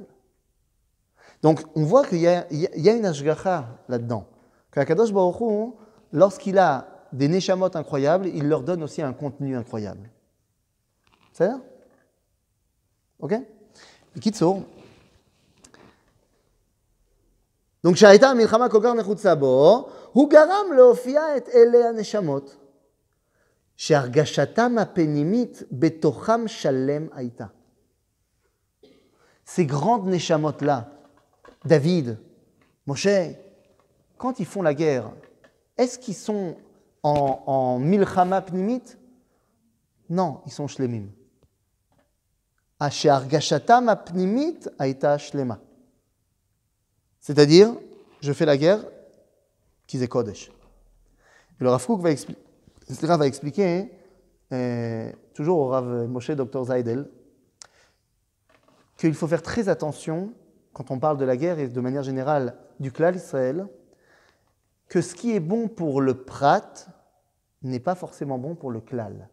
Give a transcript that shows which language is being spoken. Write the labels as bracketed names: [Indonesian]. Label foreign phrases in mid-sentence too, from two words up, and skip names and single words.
[French] Donc on voit qu'il y a une ashgacha là-dedans. Que [Hebrew] הקדוש ברוך הוא, [French] lorsqu'il a des neshamot incroyables, il leur donne aussi un contenu incroyable. C'est ça? Ok? Kitsour. Donc, [Hebrew] שהייתה המלחמה כל כך נחוצה בו, הוא גרם להופיע את אלה הנשמות, שהרגשתם הפנימית בתוכם שלם הייתה. [French] Ces grandes neshamot-là, David, Moshe, quand ils font la guerre, est-ce qu'ils sont en [Hebrew] מלחמה פנימית? [French] Non, ils sont shlemim. [Hebrew] שהרגשתם הפנימית הייתה שלמה. [French] C'est-à-dire, je fais la guerre, qu'ils aient Kodesh. Et le Rav Kook va expliquer, toujours au Rav Moshe Dr Zaydel, qu'il faut faire très attention, quand on parle de la guerre et de manière générale du [Hebrew] כלל ישראל, [French] que ce qui est bon pour le Prat n'est pas forcément bon pour le Klal.